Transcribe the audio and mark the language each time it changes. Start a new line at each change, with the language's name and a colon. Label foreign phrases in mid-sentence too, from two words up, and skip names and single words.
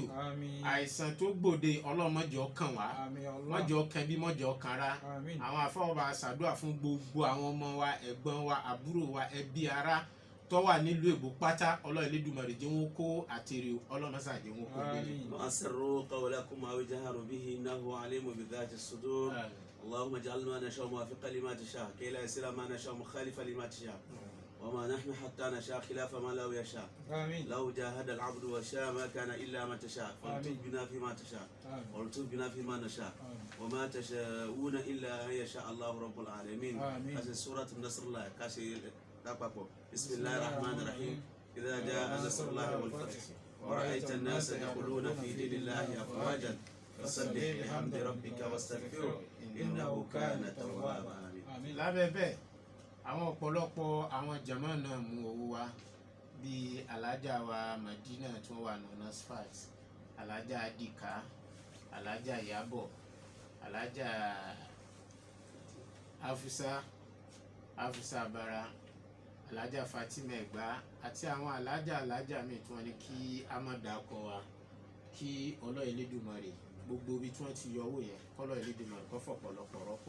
Yoruba: Àmín. Àìsàn tó gbòde Ọlọ́run má jẹ́ ó kàn wá. Àmín Allah. Má jẹ́ ó kàn bí má jẹ́ ó kàn rá. Àmín. Àwọn àfáà wa ṣàdúrà fún gbogbo àwọn ọmọ wa, ẹ̀gbọ́n wa, àbúrò wa, ẹbí ará tó wà nílùú èbó pátá. Ọlọ́run Elédùmarè jẹ́ wọn kó àtẹ̀rẹ̀, Ọlọ́run má ṣàjẹ́ wọn kó délé. Àmín.
Arabic: وأسروا قولكم أو اجهروا به إنه عليم بذات الصدور. اللهم اجعل ما نشاء موافقا لما تشاء كي لا يصير ما نشاء مخالفا لما تشاء وما نحن حتى نشاء خلاف ما لا يشاء. آمين. لو جاهد العبد وشاء ما كان إلا ما تشاء فالطف بنا فيما تشاء آمين. والطف بنا فيما نشاء آمين. وما تشاءون إلا أن يشاء الله رب العالمين. آمين. هذه سورة النصر الله كاشي بسم الله الرحمن الرحيم. إذا جاء نصر الله والفتح ورأيت الناس يدخلون في دين الله أفواجا فسبح بحمد ربك واستغفره إنه كان توابا.
Yoruba: Àmín. Lábẹ́ bẹ́ẹ̀ àwọn ọ̀pọ̀lọpọ̀ àwọn jàmáà náà mú owó wá bíi alájà wa Madina tí wọ́n wà ní NASFAT, alájà Adika, alájà Ìyábọ̀, alájà Afusa Abara, alájà Fatima Ẹ̀gbá àti àwọn alájà míì tí wọ́n ní kí a má dákọ wa kí Ọlọ́run Elédùmarè gbogbo ibi tí wọ́n ti yọ owó yẹn kọ́lọ́ Elédùmarè kó fọ̀pọ̀lọpọ̀ rọ́pò.